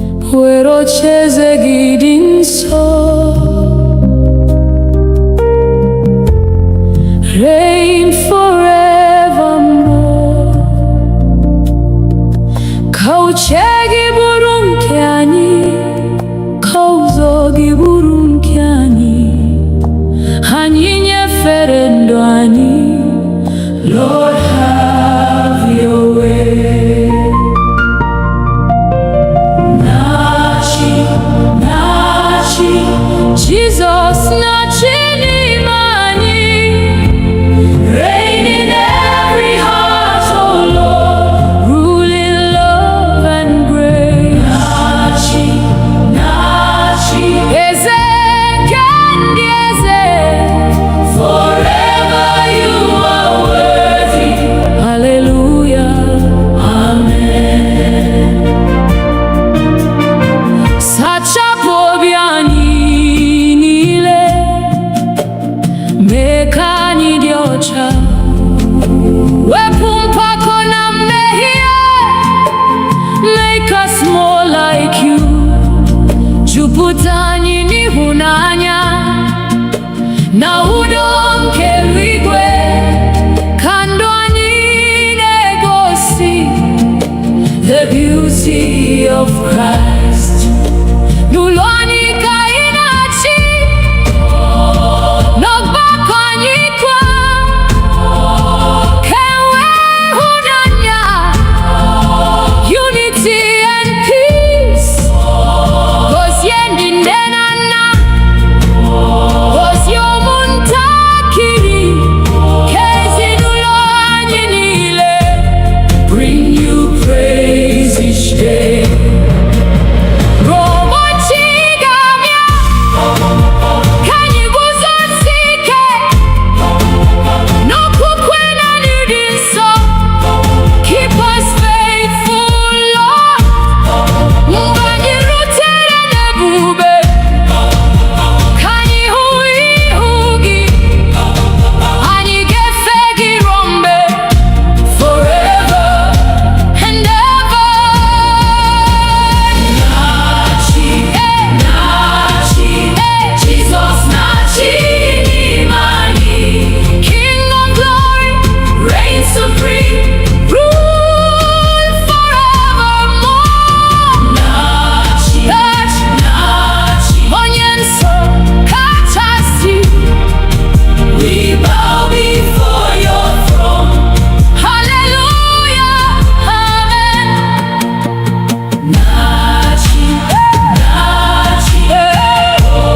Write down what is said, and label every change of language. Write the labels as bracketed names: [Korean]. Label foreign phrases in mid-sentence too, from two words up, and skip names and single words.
[Igbo] were ocheeze gị dị nsọ. [English] Reign forevermore. [Igbo] Ka uche gị bụrụ nke anyị, ka ụzọ gị bụrụ nke anyị. Anyị nyefere ndụ anyị. [English] Lord, have your way. [Igbo] Nachi, nachi, Jesus, nachi n'ime anyị. [English] Reign in every heart, oh Lord, rule in love and grace. [Igbo] Nachi, nachi, eze kandi eze, [English] forever you are worthy. Hallelujah, amen. [Igbo] Sachapụ obi anyị niile, mee ka anyị dị ọcha. Wepụ mpako na mmehie, [English] make us more like you. [Igbo] Jupụta anyị n'ịhụnanya na udo nke eluigwe, ka ndụ anyị na-egosi [English] the beauty of Christ. [Igbo] N'ụlọ anyị ka anyị na-achị, n'ọgbakọ anyị kwa, ka enwee ịhụnanya, [English] unity and peace. [Igbo] Gozie ndị nne na nna, gozie ụmụntakịrị, ka ezinụlọ anyị niile [English] bring you praise each day. [Igbo] Ụbọchị ga-abịa, ka anyị guzosie ike n'okwukwe na n'ịdị nsọ. [English] Keep us faithful, Lord. [Igbo] Mgbe anyị rutere n'ebube, ka anyị hụ ihu gị. Anyị ga-efe gị ruo mgbe, [English] forever and ever. [Igbo] Nachi, nachi, Jesus nachi n'ime anyị. [English] King of glory, reign supreme, rule forevermore. [Igbo] Nachi, nachi, onye nsọ kachasị. [English] We bow before your throne. Hallelujah, amen. [Igbo] Nachi, nachi, oh.